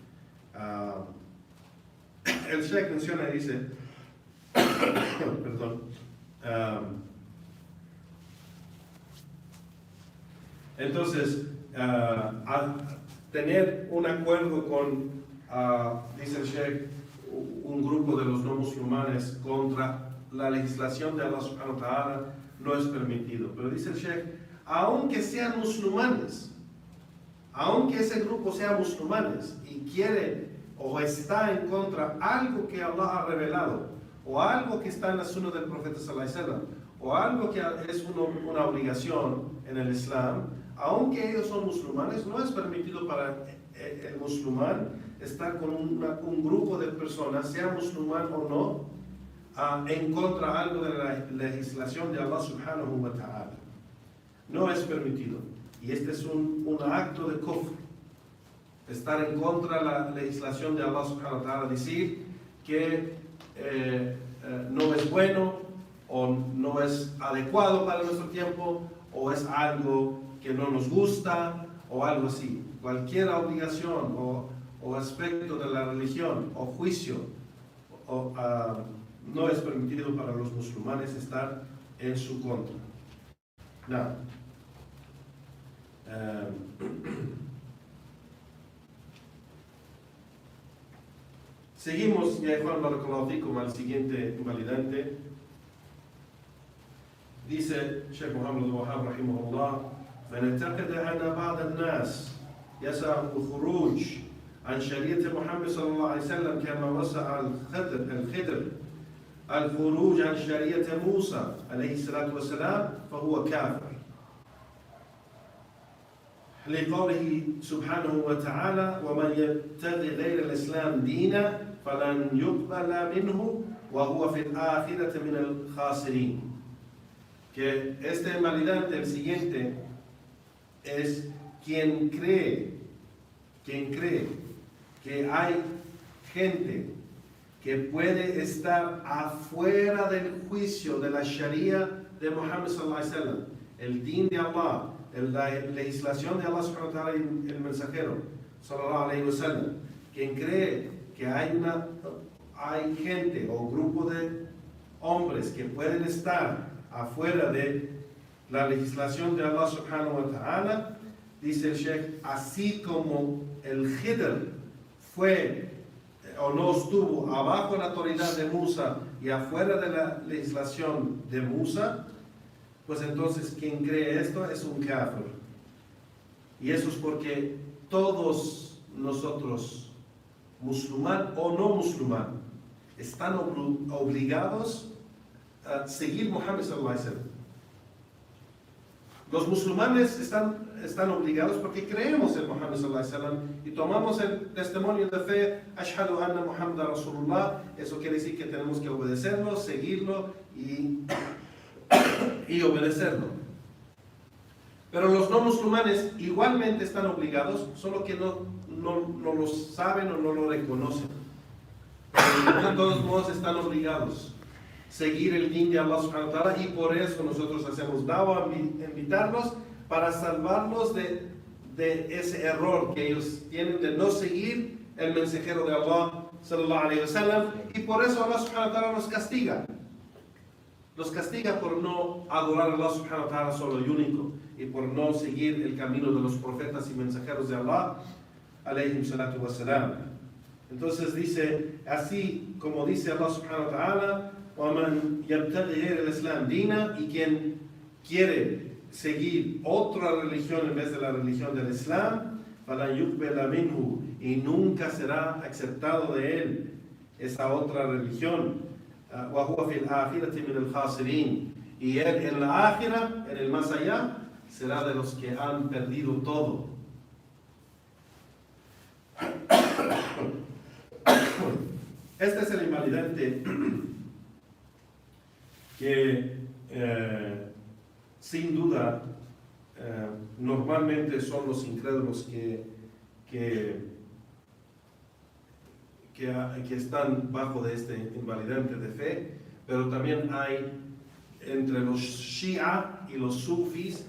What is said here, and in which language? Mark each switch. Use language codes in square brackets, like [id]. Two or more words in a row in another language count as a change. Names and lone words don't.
[es] El Sheikh menciona y dice, perdón, entonces, tener un acuerdo con, dice el Sheikh, un grupo de los no musulmanes contra la legislación de Allah [ar] سبحانه وتعالى [es] no es permitido. Pero dice el Sheikh, aunque sean musulmanes, aunque ese grupo sea musulmanes y quiere o está en contra algo que Allah ha revelado, o algo que está en la sunna del profeta [ar] صلى الله عليه وسلم, [es] o algo que es una obligación en el Islam, aunque ellos son musulmanes, no es permitido para el musulmán estar con un grupo de personas, sea musulmán o no, en contra de algo de la legislación de Allah [ar] سبحانه وتعالى. [es] No es permitido. Y este es un acto de kufr. Estar en contra de la legislación de Allah [ar] سبحانه وتعالى, [es] decir que no es bueno o no es adecuado para nuestro tiempo, o es algo que no nos gusta o algo así. Cualquier obligación o aspecto de la religión o juicio no es permitido para los musulmanes estar en su contra. Nada. Seguimos, ya Juan [ar] بارك الله فيكم, [es] al siguiente invalidante. [ar] Dice Sheikh Muhammad al-Wahhab rahimahullah, فنعتقد أن بعض الناس يسعى الخروج عن شريعة محمد صلى الله عليه وسلم كما وسع الخضر الخروج عن شريعة موسى عليه الصلاة والسلام فهو كافر. لقوله سبحانه وتعالى ومن يبتغي غير الإسلام دينا فلن يقبل منه وهو في الآخرة من الخاسرين. [es] Que este invalidante, el siguiente, es quien cree que hay gente que puede estar afuera del juicio de la Sharia de Muhammad [ar] صلى الله عليه وسلم, [es] el din de Allah, la legislación de Allah [ar] سبحانه وتعالى [es] y el mensajero [ar] صلى الله عليه وسلم. [es] Quien cree que hay gente o grupo de hombres que pueden estar afuera de la legislación de Allah [ar] سبحانه وتعالى, [es] dice el Sheikh, así como el Khidr fue o no estuvo abajo la autoridad de Musa y afuera de la legislación de Musa, pues entonces quien cree esto es un kafir. Y eso es porque todos nosotros, musulmán o no musulmán, están obligados a seguir Muhammad [ar] صلى الله عليه وسلم. [es] Los musulmanes están obligados porque creemos en Muhammad [ar] صلى الله عليه وسلم [es] y tomamos el testimonio de fe, [ar] أشهد أن محمدا رسول الله. [es] Eso quiere decir que tenemos que obedecerlo, seguirlo y obedecerlo. Pero los no musulmanes igualmente están obligados, solo que no lo saben o no lo reconocen. Pero de todos modos están obligados seguir el din de Allah [ar] سبحانه وتعالى, [es] y por eso nosotros hacemos da'wah, invitarlos para salvarlos de ese error que ellos tienen de no seguir el mensajero de Allah [ar] صلى الله عليه وسلم, [es] y por eso Allah [ar] سبحانه وتعالى [es] nos castiga por no adorar a Allah [ar] سبحانه وتعالى [es] solo y único, y por no seguir el camino de los profetas y mensajeros de Allah [ar] عليهم الصلاة والسلام. [es] Entonces dice, así como dice Allah [ar] سبحانه وتعالى, وَمَنْ يَبْتَغِي غَيْرَ الْإِسْلَامِ دِينًا, [es] y quien quiere seguir otra religión en vez de la religión del Islam, [ar] فَلَنْ يُقْبَلَ مِنْهُ, [es] y nunca será aceptado de él esa otra religión. [ar] وَهُوَ فِي الْآخِرَةِ مِنَ الْخَاسِرِينَ, [es] y él en la ákhira, en el más allá, será de los que han perdido todo. Este es el invalidante que sin duda normalmente son los incrédulos que están bajo de este invalidante de fe, pero también hay entre los Shia y los Sufis